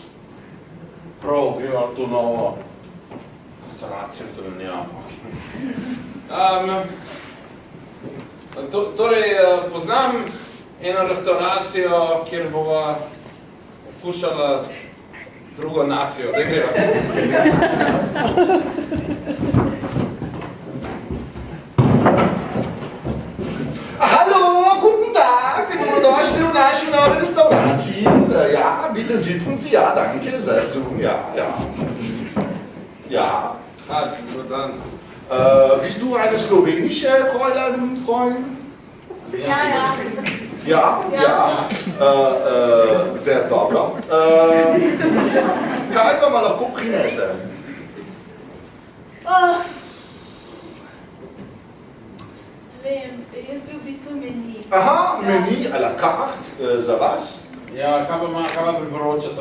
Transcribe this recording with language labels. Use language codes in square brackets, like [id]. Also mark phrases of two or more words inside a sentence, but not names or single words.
[sl] Prav, gremo to novo restauracijo zelenjavo. Torej, poznam eno restauracijo, kjer bova okušala drugo nacijo. Daj greva se. [de] Hallo, guten Tag, [sl] dobrodošli v naši novi restauraciji. [de] Ja, bitte sitzen Sie, ja, danke, sehr schön, ja. Ja. [hr] Dobar dan. [de] Bist du eine slowenische Fräulein und Freund? Ja. Ja, ja. Sehr dobro. [sl] Kaj vam lahko prinese? Vem, jaz bi v bistvu meni. Aha, meni [fr] à la carte [sl] za vas. Ja, kaj pa priporočate?